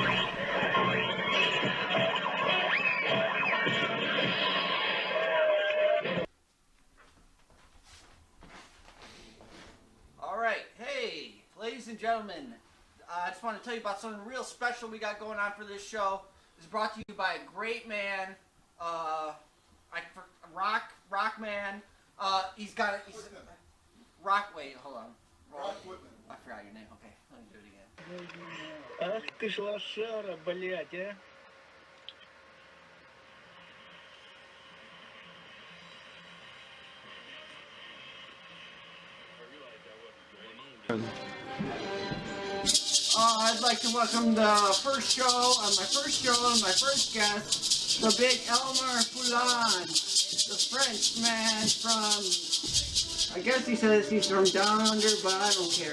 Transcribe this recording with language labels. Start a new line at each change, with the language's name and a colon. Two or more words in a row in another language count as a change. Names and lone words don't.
English: Alright, hey, ladies and gentlemen, I just want to tell you about something real special we got going on for this show. It's brought to you by a great man, rock man. He's wait, hold on. Rock Whitman. I forgot your name. Okay, let me do it again.
Russian: Ах ты ж лошара, блядь, а.
English: I'd like to welcome the first show, my first show, and my first guest, the big Elmer Foulon, the Frenchman from, I guess he says he's from down under, but I don't care.